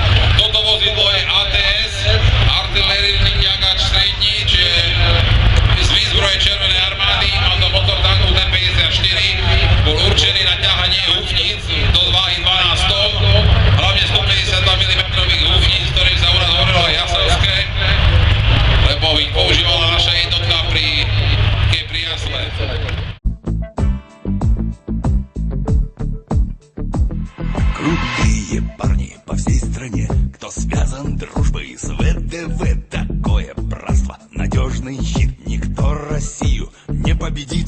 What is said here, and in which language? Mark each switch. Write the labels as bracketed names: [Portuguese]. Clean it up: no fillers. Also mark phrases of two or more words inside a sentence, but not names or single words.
[Slovak] Toto vozidlo je ATS, artilérny ťahač strední, čiže z výzbroje Červenej armády, má to motor tanku T-54, bol určený na ťahanie húfnic do váhy 12 tón, hlavne 152 mm húfnic, s ktorým sa u nás hovorilo aj jasovské, lebo ich používala naša jednotka pri Jasle. [Russian] Крутые парни по всей стране, кто связан дружбой с ВДВ. Такое братство, надежный щит, никто Россию не победит.